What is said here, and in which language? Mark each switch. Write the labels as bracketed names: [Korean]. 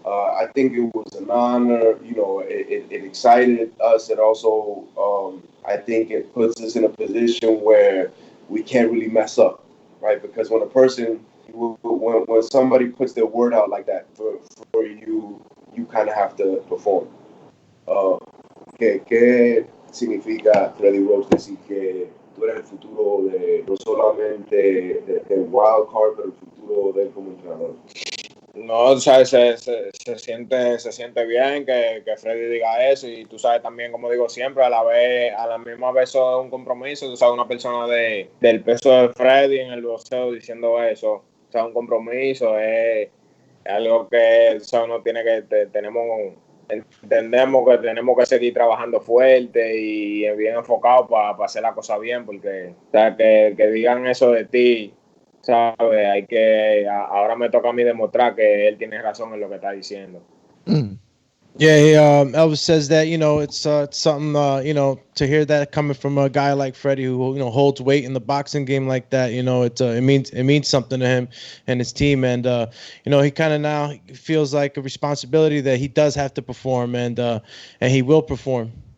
[English] I think it was an honor. It excited us, and also I think it puts us in a position where we can't really mess up, right? Because when when somebody puts their word out like that for you, you kind of have to perform. [Spanish] ¿Qué significa Freddie Roach decir que tú eres el futuro de no solamente del wild card, pero el futuro de él como entrenador? No, ¿sabes? Se siente bien que Freddy diga eso, y tú sabes también, como digo siempre, a la misma vez eso es un compromiso. Tú sabes, una persona del peso de Freddy en el boxeo diciendo eso, o sea, un compromiso es algo que, ¿sabes? Uno tiene que entendemos que tenemos que seguir trabajando fuerte y bien enfocado para hacer la cosa bien, porque, o sea, que digan eso de ti, ¿sabes? Ahora me toca a mí demostrar que él tiene razón en lo que está diciendo. [English] Yeah, Elvis says that, it's something, to hear that coming from a guy like Freddie who, holds weight in the boxing game like that, it means something to him and his team. And, he kind of now feels like a responsibility that he does have to perform, and he will perform.